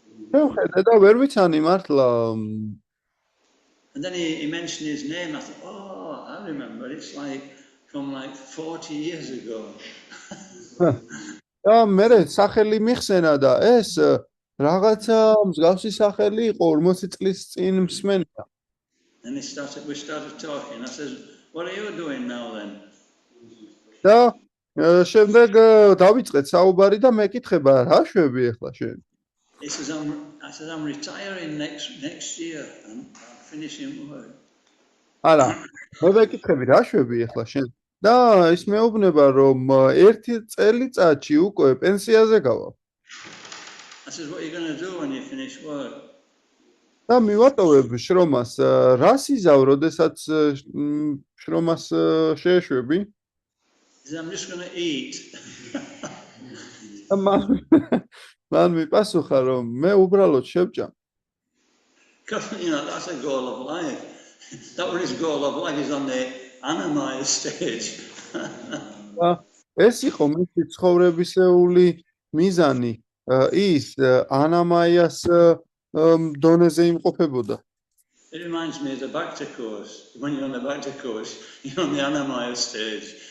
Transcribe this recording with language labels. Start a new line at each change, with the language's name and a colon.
Georgian: შევხედე და ვერ ვიცანი მართლა.
English: And then he mentioned his name. I thought, oh, I remember. It's from 40 years ago.
Georgian: და მე სახელი მიხსენა და ეს რაღაცა მსგავსი სახელი იყო 40 წლის წინ მსმენია.
English: And we started talking. I said, "What are you doing now then?"
Georgian: და შემდეგ დავიწყეთ საუბარი და მეკითხება, რა შვები ახლა შენ?
English: He says, I'm retiring next year. I'm finishing work.
Georgian: არა, მე მეკითხები, რა შვები ახლა შენ? და ის მეუბნება, რომ ერთი წელიწადში უკვე პენსიაზე გავალ.
English: I said, "What are you going to do when you finish work?"
Georgian: და მივატოვებ შრომას, რას იზავ, როდესაც შრომას შეეშვები?
English: He said, "I'm just going to eat."
Georgian: მან მიპასუხა, რომ მე უბრალოდ შევჭამ.
English: Because, that's a goal of life. That was his goal of life. He's on the Annamaya stage.
Georgian: ეს იყო მისი ცხოვრებისეული მიზანი. ის ანამაიას დონეზე იმყოფებოდა.
English: It reminds me of the Bhakti course. When you're on the Bhakti course, you're on the Annamaya stage,